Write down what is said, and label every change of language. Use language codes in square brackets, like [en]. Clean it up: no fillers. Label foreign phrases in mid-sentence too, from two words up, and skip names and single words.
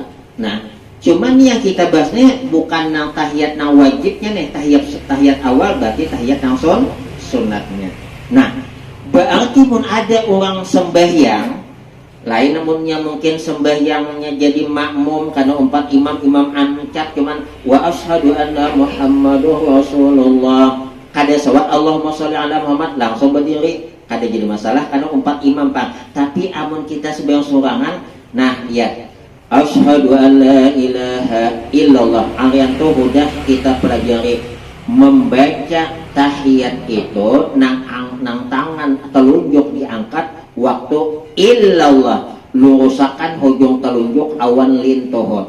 [bjn] Nah, cuman yang kita bahasnya bukan nang tahiyat nang wajibnya nih, tahiyat awal berarti tahiyat nang sunatnya. Nah, berarti pun ada orang sembahyang lain, namunnya mungkin sembahyangnya jadi makmum karena empat imam ancat cuman [ar] wa asyhadu anna Muhammadur Rasulullah. [bjn] Kada sawat [ar] Allahumma sholli ala Muhammad [bjn] langsung berdiri, kada jadi masalah karena empat imam pak. Tapi amun kita sembahyang sorangan, nah ya [ar] asyhadu an la ilaha illallah, [bjn] arian tuh udah kita pelajari membaca tahiyat itu nang tangan telunjuk diangkat waktu illallah lurusakan hujung telunjuk awan lintohot.